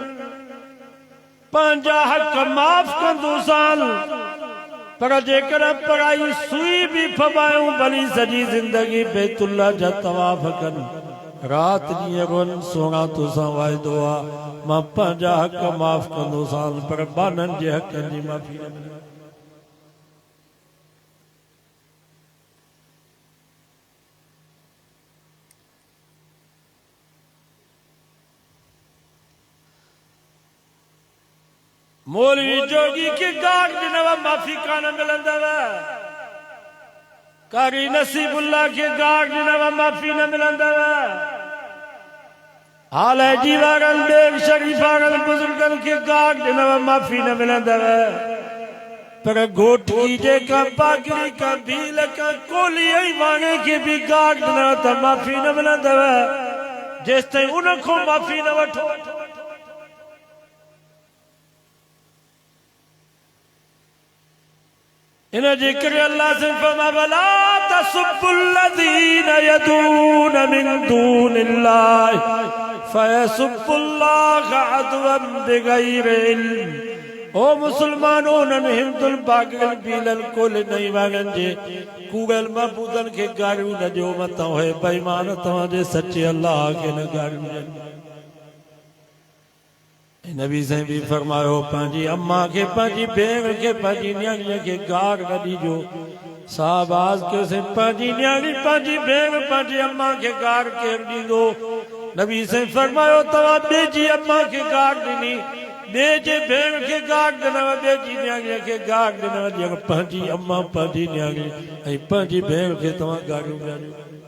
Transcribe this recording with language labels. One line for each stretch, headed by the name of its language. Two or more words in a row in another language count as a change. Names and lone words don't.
Sindhi: पंहिंजा हक़ माफ़ कंदुसां, पर जेकर पराई सुई भी फबायूं भली सॼी ज़िंदगी बैतुल्लाह जा तवाफ़ कनि, रात ॾींहं रोअनि, सोना तोसां वाइदो आहे मां पंहिंजा हक़ माफ़ कंदोसां, पर बाननि जे हक़नि जी माफ़ी न मिलंदी। मौलवी जोगी के गाड़ ॾिनव माफ़ी कान मिलंदव, कारी नसीबुल्लाह के गाड़ ॾिनव माफ़ी न मिलंदव, हाल जी वारनि बेग शरीफ वारनि बुजुर्गनि के गाड़ ॾिनव माफ़ी न मिलंदव, पर घोटी जेका पागरी का भील का कोली ऐं वाणे के भी गाड़ ॾिनव त माफ़ी न मिलंदव, जेसिताईं उनखो माफ़ी न वठो। इन जे करे अल्लाह से फरमा
Arabic: ولا تسبوا الذين يدعون من دون الله فيسبوا الله عدوا بغير علم.
Sindhi: ओ मुसलमानो, उन्हनि हिंदुल पागल पीलल कोल नहीं वागन जे कूगल महबूदन के गारियूं न ॾियो मथां होए बेईमान तव्हांजे सचे अल्लाह के न गारियूं ॾियनि। नबी से भी फरमायो, पंहिंजी अम्मा के, पंहिंजी भेण के, पंहिंजी न्याणीअ के गार न ॾिजो। साहब आज के से पंहिंजी न्याणी, पंहिंजी भेण, पंहिंजी अम्मा के गार केरु ॾींदो? नबी से फरमायो, तव्हां ॿिए जी अम्मा के गार ॾिनी, ॿिए जे भेण के गार ॾिनव, ॿिए जी न्याणीअ के गार ॾिनव, जीअं पंहिंजी अम्मा, पंहिंजी न्याणी ऐं पंहिंजी भेण के तव्हां गारियूं ॾियनि।